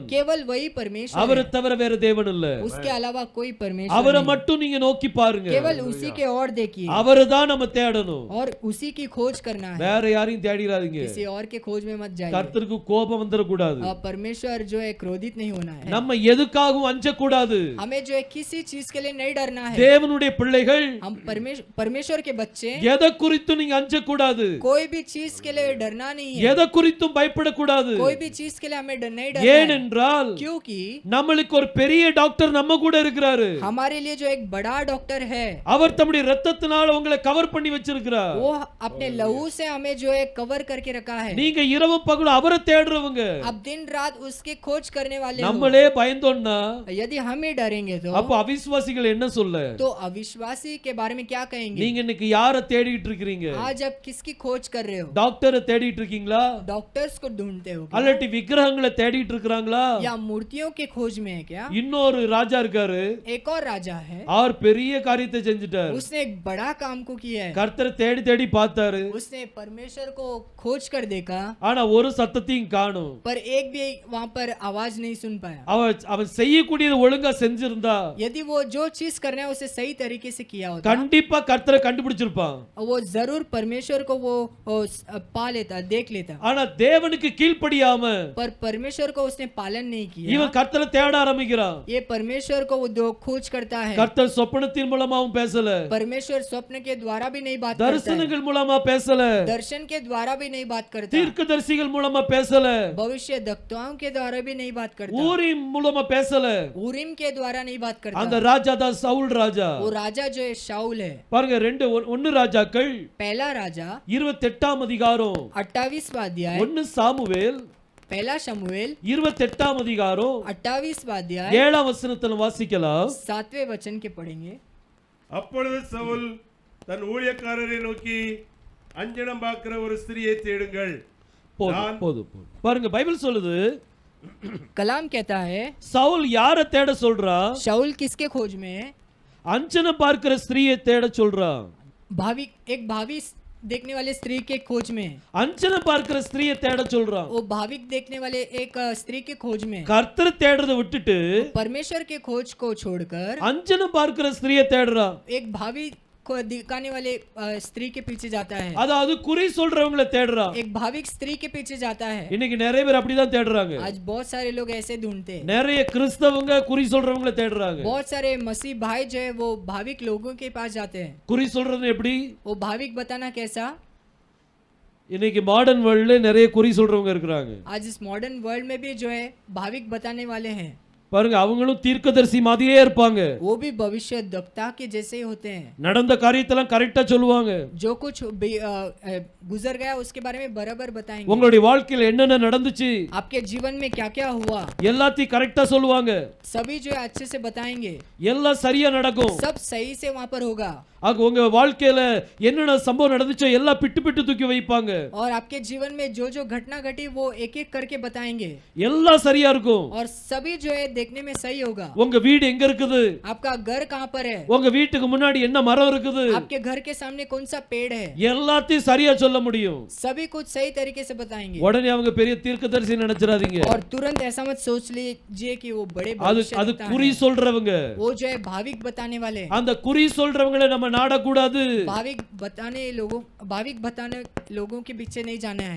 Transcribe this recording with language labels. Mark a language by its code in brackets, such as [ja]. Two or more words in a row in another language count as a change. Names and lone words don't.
[hi] केवल वही परमेश्वर [ta] அவரை [hi] है, [ta] தவிர வேற தேவன் இல்ல. [hi] उसके अलावा कोई परमेश्वर [ta] அவரை [hi] नहीं, [ta] மட்டும் நீங்க நோக்கி பாருங்க, [hi] केवल उसी के और देखिए [ta] அவரை தான் நம்ம தேடணும், [hi] और उसी की खोज करना है, [ta] வேற யாரையும் தேடிடாதீங்க. [hi] किसी और के खोज में मत जाइए। [ta] கர்த்தருக்கு கோபம் வந்துடக்கூடாது, [hi] परमेश्वर जो है क्रोधित नहीं होना है, [ta] நம்ம எதுக்காகவும் அஞ்சக்கூடாது. [hi] हमें जो है किसी चीज के लिए नहीं डरना है। [ta] தேவனுடைய பிள்ளைகள் [hi] हम परमेश्वर के बच्चे [ta] எதை குறித்தும் நீங்க அஞ்சக்கூடாது, [hi] कोई भी चीज के लिए डरना नहीं है, [ta] எதை குறித்தும் பயப்படக்கூடாது. [hi] कोई भी चीज के लिए हमें नहीं डरना है, [ta] ஏனென்றால் [hi] क्योंकि [ta] நம்மளுக்கு ஒரு பெரிய டாக்டர் நம்ம கூட இருக்கிறாரு. [hi] हमारे लिए जो एक बड़ा डॉक्टर है, [ta] அவர் தம்முடைய இரத்தத்தினால உங்களை கவர் பண்ணி வச்சிருக்கிறார். [hi] वो अपने लहू से हमें जो है कवर करके रखा है। [ta] நீங்க இரவு பகல் அவரை தேடுறவங்க. [hi] अब दिन रात उसके खोज करने वाले हो। [ta] நம்மளே பயந்தோம்னா [hi] यदि हम ही डरेंगे [ta] அப்ப அவிசுவாசிகள் என்ன சொல்ல? [hi] तो अविश्वासी के बारे में क्या कहेंगे? [ta] நீங்க இன்னைக்கு யாரை தேடிட்டு இருக்கீங்க? [hi] आज आप किसकी खोज कर रहे हो? [ta] டாக்டரை தேடிட்டு இருக்கீங்களா? [hi] डॉक्टर्स को ढूंढते हो क्या? [ta] அல்லட்டி விக்கிரகங்களை தேடிட்டு இருக்காங்களா? [hi] या मूर्तियों के खोज में है क्या? [ta] இன்னொரு ராஜா இருக்காரு, [hi] एक और राजा है, [ta] அவர் பெரிய காரியத்தை செஞ்சிட்டார். [hi] उसने एक बड़ा काम को किया है, [ta] கர்த்தரை தேடி தேடி பார்த்தாரு, [hi] उसने परमेश्वर को खोज कर देखा, [ta] ஆனா ஒரு சத்தத்தையும் காணோம். [hi] पर एक भी वहां पर आवाज नहीं सुन पाया। [ta] அவன் செய்யக்கூடியது ஒழுங்கா செஞ்சிருந்தா [hi] यदि वो जो चीज करना है उसे सही तरीके से किया होता, [ta] கண்டிப்பா கர்த்தரை கண்டுபிடிச்சிருப்பான். [hi] वो जरूर परमेश्वर को वो पा लेता, देख लेता। [ta] ஆனா தேவனுக்கு கீழ்ப்படியாம [hi] पर परमेश्वर को उसने पालन नहीं किया। [ta] இவன் கர்த்தரை தேட ஆரம்பிக்கிறான். [hi] ये परमेश्वर को वो खोज करता है। [ta] கர்த்தர் சொப்பனத்தின் மூலமாவும் பேசல, [hi] परमेश्वर स्वप्न के द्वारा भी नहीं बात करता है, [ta] தரிசனங்கள் மூலமா பேசல, [hi] दर्शन के द्वारा भी नहीं बात करता, [ta] தீர்க்கதரிசிகள் மூலமா பேசல, [hi] भविष्य वक्ताओं के द्वारा भी नहीं बात करता, [ta] ஊரிம் மூலமா பேசல. [hi] उरीम के द्वारा नहीं बात करता। [ta] அந்த ராஜா தான் சவுல் ராஜா. [hi] वो राजा जो है शाऊल है। [ta] பாருங்க, ஒன்னு ராஜாக்கள் [hi] पहला राजा [ta] 28ஆம் அதிகாரம், [hi] 28वां अध्याय, [ta] ஒன்னு சாமுவேல் [hi] पहला शमूएल [ta] 28ஆம் அதிகாரம் [hi] 28वां अध्याय [ta] 7ஆம் வசனத்துல வாசிக்கலாம். [hi] 7वें वचन के पढ़ेंगे। [ta] அப்பொழுது சவுல் தன் ஊழியக்காரரை நோக்கி, அஞ்சனம் பார்க்கிற ஒரு ஸ்திரியை தேடுங்கள். போதும் போதும் போதும். பாருங்க, பைபிள் சொல்லுது, [hi] कलाम कहता है [ta] சவுல் யாரை தேட சொல்றான்? [hi] शाऊल किसके खोज में है? [ta] அஞ்சனம் பார்க்கிற ஸ்திரியை தேட சொல்றான். [hi] एक भावी देखने वाले स्त्री के खोज में, [ta] அஞ்சனம் பார்க்கிற ஸ்திரியை தேட சொல்றான். [hi] वो भाविक देखने वाले एक स्त्री के खोज में, [ta] கர்த்தரை தேடுறதை விட்டுட்டு [hi] परमेश्वर के खोज को छोड़कर [ta] அஞ்சனம் பார்க்கிற ஸ்திரியை தேடுறான். [hi] एक भावी को दिखाने वाले स्त्री के पीछे जाता है, [ta] அதாவது குறி சொல்றவங்களை தேடுறான். [hi] एक भाविक स्त्री के पीछे जाता है। [ta] இன்னைக்கு நிறைய பேர் அப்படிதான் தேடுறாங்க. [hi] आज बहुत सारे लोग ऐसे ढूंढते हैं, [ta] நிறைய கிறிஸ்தவங்க குறி சொல்றவங்களை தேடுறாங்க. [hi] बहुत सारे मसीह भाई जो है वो भाविक लोगों के पास जाते हैं। [ta] குறி சொல்றது எப்படி? [hi] वो भाविक बताना कैसा? [ta] இன்னைக்கு [en] modern world [ta] நிறைய குறி சொல்றவங்க இருக்காங்க. [hi] आज इस [en] modern world [hi] में भी जो है भाविक बताने वाले हैं। [ta] பாருங்க, அவங்களும் தீர்க்கதரிசி மாதிரியே இருப்பாங்க. [hi] वो भी भविष्य वक्ता के जैसे ही होते हैं, [ta] நடந்த காரியத்தெல்லாம் கரெக்டா சொல்லுவாங்க. [hi] जो कुछ गुजर गया उसके बारे में बराबर बताएंगे। [ta] உங்களுடைய வாழ்க்கையில என்னென்ன நடந்துச்சு [hi] आपके जीवन में क्या क्या हुआ [ta] எல்லாத்தையும் கரெக்டா சொல்லுவாங்க. [hi] सभी जो है अच्छे से बताएंगे, [ta] எல்லாம் சரியா நடக்கும். [hi] सब सही से वहां पर होगा। [ta] ஆக உங்க வாழ்க்கையில என்னென்ன சம்பவம் நடந்துச்சோ எல்லாம் பிட்டு பிட்டு தூக்கி வைப்பாங்க. [hi] और आपके जीवन में जो जो घटना घटी वो एक एक करके बताएंगे, [ta] எல்லாம் சரியா இருக்கும். [hi] और सभी जो है देखने में सही होगा। [ta] உங்க வீடு எங்க இருக்குது? [hi] आपका घर कहाँ पर है? [ta] உங்க வீட்டுக்கு முன்னாடி என்ன மரம் இருக்குது? [hi] आपके घर के सामने कौन सा पेड़ है? [ta] எல்லாத்தையும் சரியா சொல்ல முடியும். [hi] सभी कुछ सही तरीके से बताएंगे। [ta] உடனே அவங்க பெரிய தீர்க்கதரிசி நினைச்சிராதீங்க. [hi] और तुरंत ऐसा मत सोच लीजिए कि वो बड़े [ta] அது [hi] भविष्यवक्ता हैं। [ta] குறி சொல்றவங்க. [hi] वो जो है भाविक बताने वाले, [ta] அந்த குறி சொல்றவங்களை நம்ம நாடக்கூடாது. [hi] भाविक बताने लोगों के पीछे नहीं जाना है,